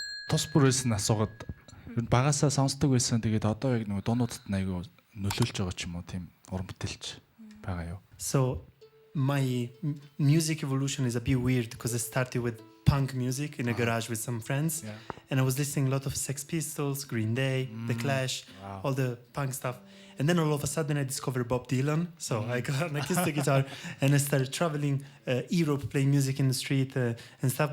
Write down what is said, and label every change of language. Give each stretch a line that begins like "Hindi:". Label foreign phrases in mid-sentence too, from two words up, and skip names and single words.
Mongolian: тус бүрээс нь асуугаад багасаа сонсдог байсан. Тэгээд одоо яг нэг дуунуудад айгу нөлөөлж байгаа ч юм уу тийм уран бүтээлч байгаа юу?
English: So my music evolution is a bit weird because I started with punk music in a garage with some friends, and I was listening a lot of Sex Pistols, Green Day, The Clash, all the punk stuff. And then all of a sudden I discovered Bob Dylan. So I got an acoustic guitar and I started traveling Europe, playing music in the street and stuff.